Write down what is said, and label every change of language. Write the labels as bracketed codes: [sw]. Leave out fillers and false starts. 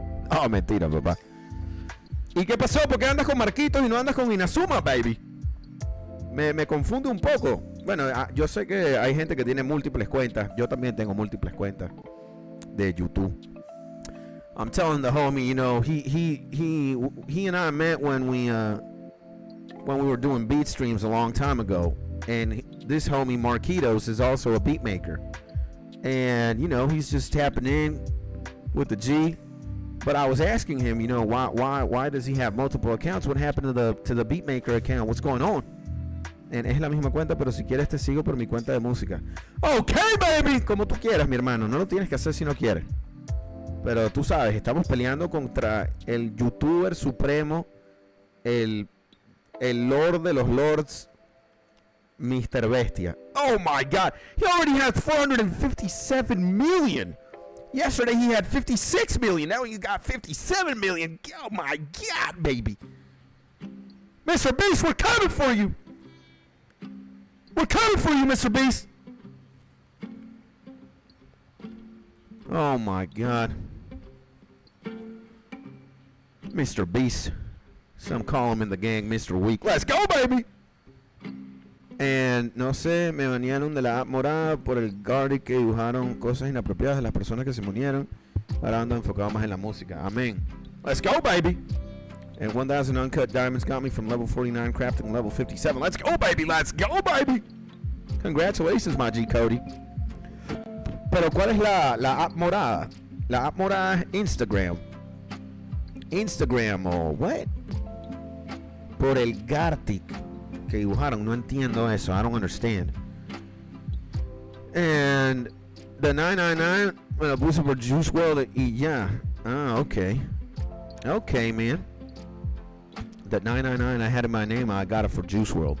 [es] Oh, mentira, papá. ¿Y qué pasó? ¿Por qué andas con Marquitos y no andas con Inazuma, baby? Me confunde un poco. Bueno, yo sé que hay gente que tiene múltiples cuentas. Yo también tengo múltiples cuentas de YouTube. [en] I'm telling the homie, you know, he and I met when we were doing beat streams a long time ago. And this homie Marquitos is also a beat maker. And, you know, he's just tapping in with the G. But I was asking him, you know, why does he have multiple accounts? What happened to the beat maker account? What's going on? [es] And es la misma cuenta, pero si quieres te sigo por mi cuenta de música. Okay, baby, como tú quieras, mi hermano. No lo tienes que hacer si no quieres. Pero tú sabes, estamos peleando contra el youtuber supremo, el lord de los lords, Mr. [en] Bestia. Oh my God. He already has 457 million. Yesterday he had 56 million. Now he's got 57 million. Oh my God, baby. Mr. Beast, we're coming for you. We're coming for you, Mr. Beast. Oh my God. Mr. Beast. Some call him in the gang Mr. Weak. Let's go, baby. [es] And no sé, me banearon de la app morada por el Gardy que dibujaron cosas inapropiadas de las personas que se murieron. Ahora ando enfocado más en la música. [en] Amén. Let's go, baby. And 1,000 uncut diamonds got me from level 49 crafting level 57. Let's go, baby. Let's go, baby. Congratulations, my G Cody. [es] Pero ¿cuál es la app morada? La app morada es Instagram. Instagram o what? Por el Gartic que dibujaron. No entiendo eso. [en] I don't understand. And the [es] 999 me lo puse por Juice WRLD y ya. [en] Ah, okay. Okay, man. That 999 I had in my name, I got it for Juice WRLD.